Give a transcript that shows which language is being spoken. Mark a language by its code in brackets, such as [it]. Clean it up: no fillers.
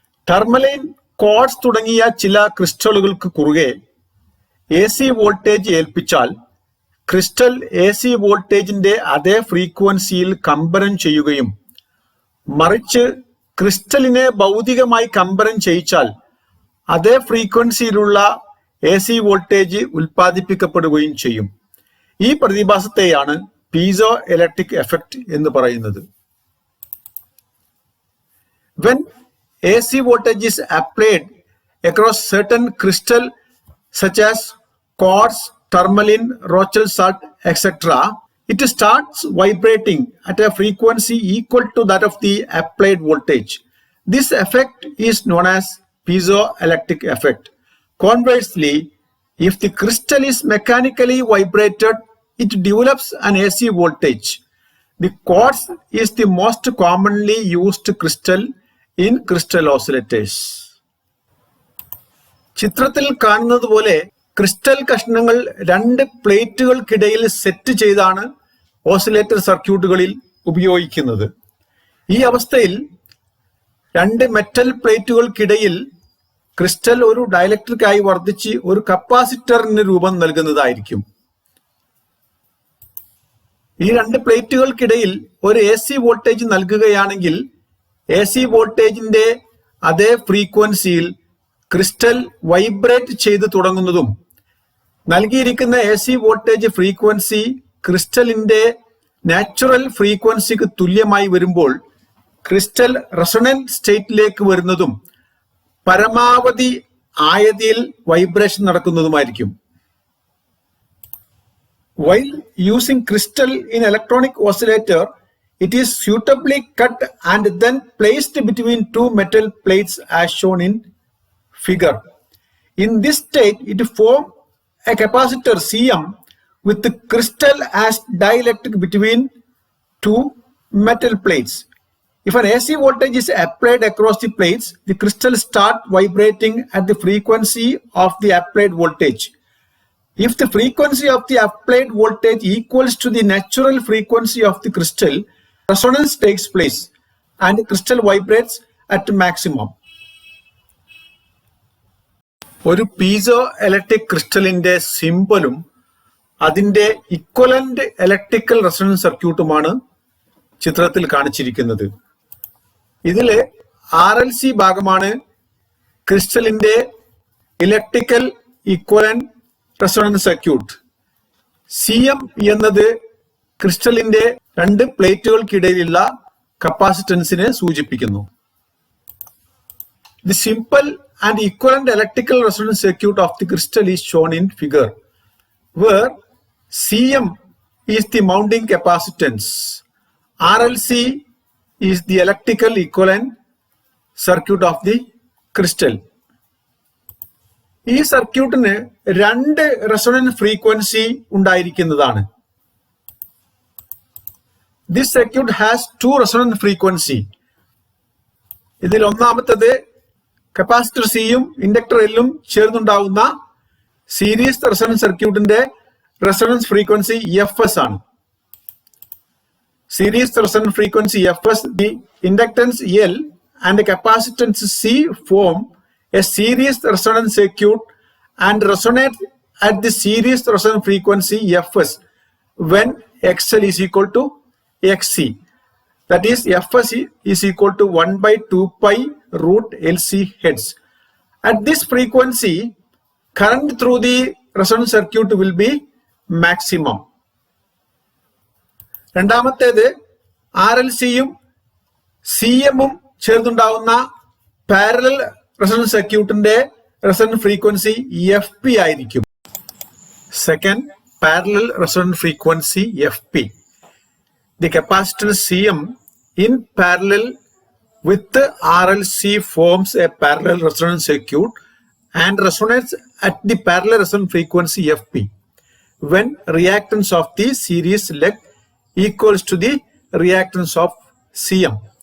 [ml] ടർമലൈൻ, quartz തുടങ്ങിയ ചില ക്രിസ്റ്റലുകൾക്ക് കുറുകെ AC വോൾട്ടേജ് ഏൽപ്പിച്ചാൽ ക്രിസ്റ്റൽ AC വോൾട്ടേജിന്റെ അതേ ഫ്രീക്വൻസിയിൽ കമ്പനം ചെയ്യുകയും മറിച്ച് ക്രിസ്റ്റലിനെ ഭൗതികമായി കമ്പനം ചെയ്യിച്ചാൽ അതേ ഫ്രീക്വൻസിയിലുള്ള AC വോൾട്ടേജ് ഉൽപ്പാദിപ്പിക്കപ്പെടുകയും ചെയ്യും. ഈ പ്രതിഭാസത്തെയാണ് പീസോ ഇലക്ട്രിക് എഫക്റ്റ് എന്ന് പറയുന്നത്. [en] When AC voltage is applied across certain crystal such as quartz, tourmaline, rochelle salt, etc., it starts vibrating at a frequency equal to that of the applied voltage. This effect is known as piezoelectric effect. Conversely, if the crystal is mechanically vibrated, it develops an AC voltage. The quartz is the most commonly used crystal in crystal oscillators. [ml] ചിത്രത്തിൽ കാണുന്നത് പോലെ crystal കഷ്ണങ്ങൾ രണ്ട് പ്ലേറ്റുകൾക്കിടയിൽ set ചെയ്താണ് oscillator സർക്യൂട്ടുകളിൽ ഉപയോഗിക്കുന്നത്. ഈ അവസ്ഥയിൽ രണ്ട് മെറ്റൽ പ്ലേറ്റുകൾക്കിടയിൽ ക്രിസ്റ്റൽ ഒരു ഡയലക്ട്രിക് ആയി വർദ്ധിച്ച് ഒരു കപ്പാസിറ്ററിന് രൂപം നൽകുന്നതായിരിക്കും. ഈ രണ്ട് പ്ലേറ്റുകൾക്കിടയിൽ ഒരു AC വോൾട്ടേജ് നൽകുകയാണെങ്കിൽ AC വോൾട്ടേജിന്റെ അതേ ഫ്രീക്വൻസിയിൽ ക്രിസ്റ്റൽ വൈബ്രേറ്റ് ചെയ്ത് തുടങ്ങുന്നതും നൽകിയിരിക്കുന്ന AC വോൾട്ടേജ് ഫ്രീക്വൻസി ക്രിസ്റ്റലിന്റെ നാച്ചുറൽ ഫ്രീക്വൻസിക്ക് തുല്യമായി വരുമ്പോൾ ക്രിസ്റ്റൽ റെസൊണന്റ് സ്റ്റേറ്റിലേക്ക് വരുന്നതും പരമാവധി ആയതിൽ vibration നടക്കുന്നതുമായിരിക്കും. [en] While using crystal in electronic oscillator, it is suitably cut and then placed between two metal plates as shown in figure. In this state, it forms a capacitor Cm with the crystal as dielectric between two metal plates. If an AC voltage is applied across the plates, the crystal starts vibrating at the frequency of the applied voltage. If the frequency of the applied voltage equals to the natural frequency of the crystal, resonance takes place and the crystal vibrates at maximum. [ml] ഒരു piezo electric ക്രിസ്റ്റലിന്റെ സിംബലും അതിന്റെ equivalent electrical resonance സർക്യൂട്ടുമാണ് ചിത്രത്തിൽ കാണിച്ചിരിക്കുന്നത്. ഇതില് RLC ഭാഗമാണ് ക്രിസ്റ്റലിന്റെ electrical equivalent resonance circuit. Cm എന്നത് ക്രിസ്റ്റലിന്റെ രണ്ട് പ്ലേറ്റുകൾക്കിടയിലുള്ള കപ്പാസിറ്റൻസിനെ സൂചിപ്പിക്കുന്നു. [en] The simple and equivalent electrical resonance circuit of the crystal is shown in figure, where Cm is the mounting capacitance, RLC is the electrical equivalent circuit of the crystal. [ml] ഈ സർക്യൂട്ടിന് രണ്ട് resonant frequency ഉണ്ടായിരിക്കുന്നതാണ്. [en] This circuit has two resonant frequency. [ml] ഇതിൽ ഒന്നാമത്തേത് capacitor സിയും inductor എല്ലും ചേർന്നുണ്ടാവുന്ന series resonance സർക്യൂട്ടിന്റെ resonance frequency FS ആണ്. Series resonance frequency [en] FS, the inductance L and the capacitance C form a series resonance circuit and resonate at the series resonance frequency FS when XL is equal to XC. That is, Fs is equal to 1 by 2 pi root LC heads. At this frequency, current through the resonant circuit will be maximum. [ml] രണ്ടാമത്തേത് RLCയും CMഉം ചേർന്നുണ്ടാവുന്ന parallel resonant സർക്യൂട്ടിന്റെ resonant frequency FP ആയിരിക്കും. Second, parallel resonant frequency FP. [en] The capacitor CM in parallel with the RLC forms a parallel resonant circuit and resonates at the parallel resonant frequency FP when reactance of the series leg equals to the reactance of CM.